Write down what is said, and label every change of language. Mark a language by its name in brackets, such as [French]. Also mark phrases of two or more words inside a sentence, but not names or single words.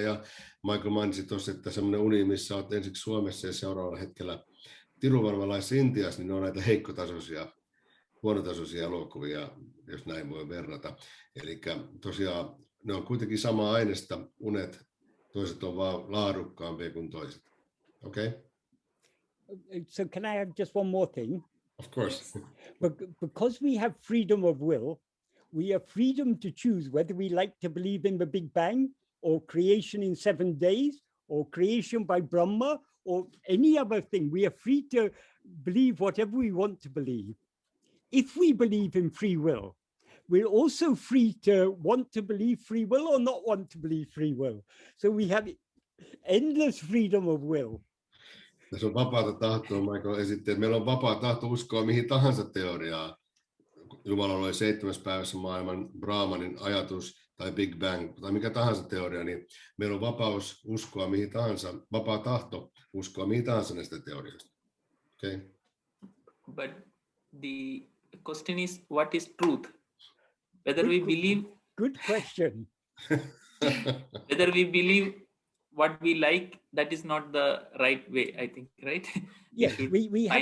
[Finnish] Ja Michael mainitsi tuossa, että semmoinen uni, missä olet ensiksi Suomessa ja seuraavalla hetkellä Tiruvannamalaisessa Intiassa, niin ne on näitä huonotasoisia elokuvia, jos näin voi verrata. Eli tosiaan ne on kuitenkin samaa aineesta, unet, toiset on vaan laadukkaampia kuin toiset. [English] Okay? So can I have just one more thing? Of course. But because we have freedom of will, we have freedom to choose whether we like to believe in the Big Bang or creation in 7 days or creation by Brahma or any other thing. We are free to believe whatever we want to believe. If we believe in free will, we're also free to want to believe free will or not want to believe free will. So we have endless freedom of will. [Finnish] Tässä on vapaata tahtoa, Michael esitti, että meillä on vapaa tahto uskoa mihin tahansa teoriaan. Jumala oli 7. päivässä maailman Brahmanin ajatus tai Big Bang tai mikä tahansa teoria, niin meillä on vapaus uskoa mihin tahansa, vapaa tahto uskoa mihin tahansa näistä teorioista. [English] Okay? But the question is, what is truth? Whether we believe... Good question. Whether we believe what we like, that is not the right way, I think, right? Yes, we have